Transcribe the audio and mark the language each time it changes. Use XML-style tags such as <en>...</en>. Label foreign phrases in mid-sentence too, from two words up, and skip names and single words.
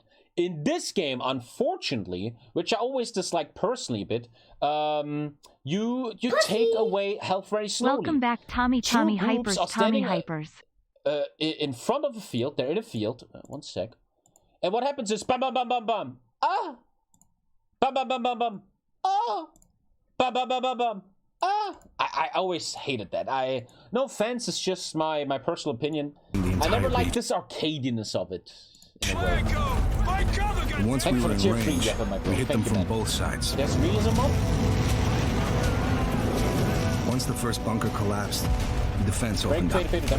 <en>In this game, unfortunately, which I always dislike personally a bit, you take away health very slowly. Welcome back, Tommy Hypers, Tommy Hypers. In front of a field, they're in a field. One sec. And what happens is bam, bam, bam, bam, bam. Ah! Bam, bam, bam, bam, bam. Ah! Bam, bam, bam, bam, bam. Ah! I always hated that. No offense, it's just my personal opinion. I never liked this arcadiness of it. And once we were in range, we hit them from both sides. There's realism mode? Once the first bunker collapsed, the defense opened up.</en>